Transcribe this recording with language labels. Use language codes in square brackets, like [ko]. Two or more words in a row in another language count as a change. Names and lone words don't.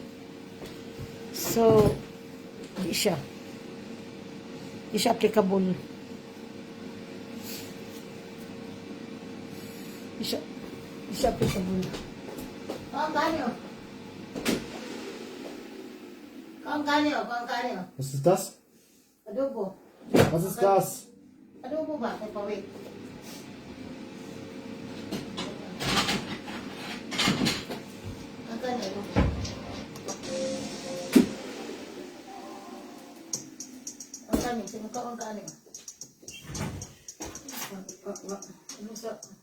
[ceb] So, di siya applicable. Di siya applicable. Kaong kanyo. [de] Was ist das? [ceb] Adobo. [de] Was ist das? [ceb] Adobo ba? Kay pawit. Ang kanyo, adobo. Ang kanyo, sinukaw ang kanyo. Ano sa...